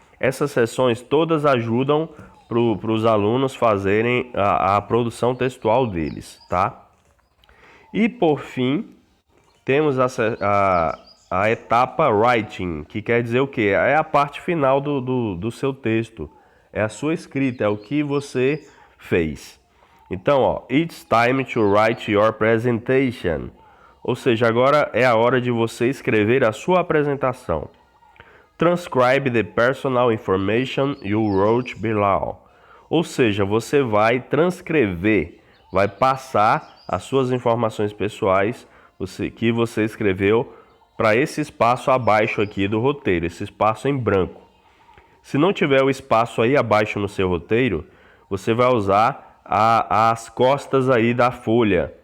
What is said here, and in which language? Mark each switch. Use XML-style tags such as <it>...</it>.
<pt>Essas seções todas ajudam para os alunos fazerem a produção textual deles, tá? E por fim, temos a etapa Writing, que quer dizer o quê? É a parte final do seu texto, é a sua escrita, é o que você fez. Então, ó,</pt> <en>it's time to write your presentation.</en> <pt>Ou seja, agora é a hora de você escrever a sua apresentação.</pt> <en>Transcribe the personal information you wrote below.</en> <pt>Ou seja, você vai transcrever, vai passar as suas informações pessoais que você escreveu para esse espaço abaixo aqui do roteiro, esse espaço em branco. Se não tiver o espaço aí abaixo no seu roteiro, você vai usar as costas aí da folha.</pt>